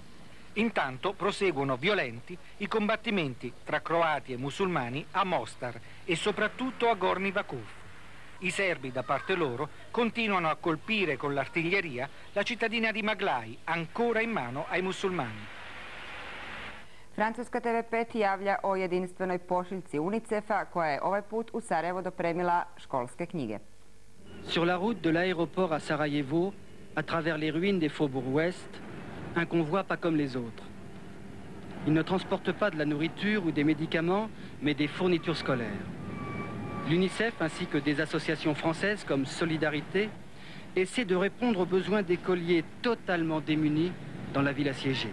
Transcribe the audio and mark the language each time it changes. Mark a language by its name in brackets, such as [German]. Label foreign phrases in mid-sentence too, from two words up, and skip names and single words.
[Italian] Intanto proseguono violenti i combattimenti tra croati e musulmani a Mostar e soprattutto a Gornji Vakuf. I serbi, da parte loro, continuano a colpire con l'artiglieria la cittadina di Maglaj, ancora in mano ai musulmani. [Croatian] Francuska TV5 javlja o jedinstvenoj pošiljci UNICEF-a koja je ovaj put u Sarajevo dopremila školske knjige. [French] Sur la route de l'aéroport à Sarajevo, à travers les ruines des faubourgs ouest, un convoi pas comme les autres. Il ne transporte pas de la nourriture ou des médicaments, mais des fournitures scolaires. L'UNICEF ainsi que des associations françaises comme Solidarité essaient de répondre aux besoins d'écoliers totalement démunis dans la ville assiégée.